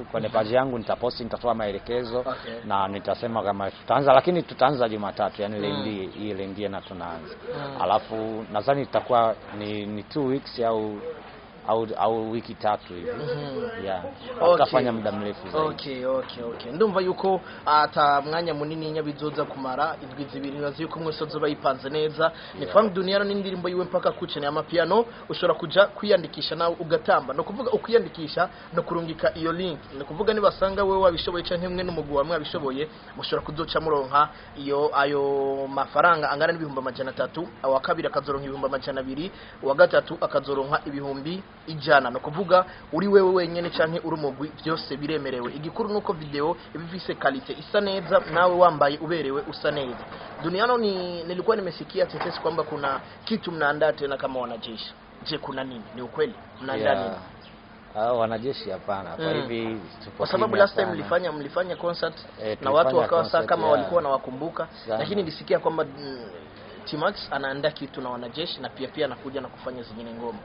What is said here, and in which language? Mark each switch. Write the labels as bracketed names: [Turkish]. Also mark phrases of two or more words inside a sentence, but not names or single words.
[Swahili] Kwenye page yangu nitaposti, nitatoa maelekezo na nitasema kama tutaanza, lakini tutaanza Jumatatu, yani lendi na tunaanza. Alafu nadhani itakuwa ni 2 weeks au wiki 3 hivi. Tutafanya muda mrefu zaidi. Okay. [Rundi] Ndumva yuko ata mwanya munini nyabizoza kumara indwi zibiri, nazi yuko mwese bayipanze neza. Ni Frank Duniano n'indirimbo yiwe mpaka kucene amapiano, ushobora kuja kwiyandikisha nawe ugatamba. No kuvuga ukwiyandikisha no kurungika iyo link. No kuvuga nibasanga wewe wabishoboye canke mwe n'umugwi wamwe wabishoboye, mushobora kuzoca muronka ayo mafaranga angana n'ibihumbi 300, wa kabiri akazoronka ibihumbi 200, wa gatatu akazoronka ibihumbi 100. No kuvuga uri wewe wenyene canke uri umugwi, byose biremerewe. Igikuru nuko video ibivise quality isa neza, nawe wambaye uberewe usa neza. [Swahili] Duniano nilikuwa nimesikia tetesi kwamba kuna kitu mnaandaa tena kama wanajeshi. Je, kuna nini? Ni ukweli mnaandaa nini? Wanajeshi hapana. Kwa hivi kwa sababu [English] last time [Swahili] mlifanya concert na watu wakawa saa kama walikuwa na wakumbuka, lakini nilisikia kwamba T-Max anaandaa kitu na wanajeshi na pia anakuja na kufanya zingine ngoma.